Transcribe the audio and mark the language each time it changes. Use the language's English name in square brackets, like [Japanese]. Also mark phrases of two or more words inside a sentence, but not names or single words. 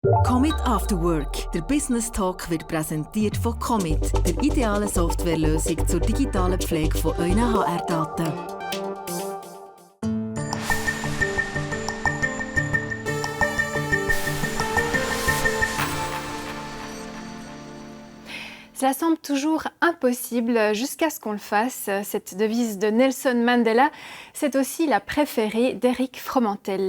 [German] Commit After Work. Der Business Talk wird präsentiert von Commit, der idealen Softwarelösung zur digitalen Pflege von euren HR-Daten. [French] Cela semble toujours impossible jusqu'à ce qu'on le fasse. Cette devise de Nelson Mandela, c'est aussi la préférée d'Éric Fromentel.